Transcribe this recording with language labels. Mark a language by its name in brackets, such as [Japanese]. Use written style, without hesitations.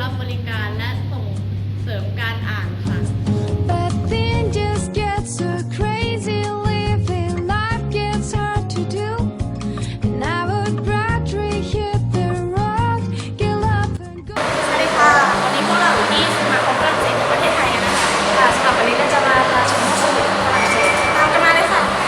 [Thai] ริการและส่งเสริมการอ่านค่ะ [English] But then just gets so crazy living life gets hard to do and I would rather hit the road get up and go [Thai] สวัสดีค่ะ วันนี้พวกเราอยู่ที่สมาคมฝรั่งเศสแห่งประเทศไทยกันนะคะค่ะสำหรับวันนี้เราจะมาพาชมห้องสมุดฝรั่งเศสตามกันมาเลยค่ะ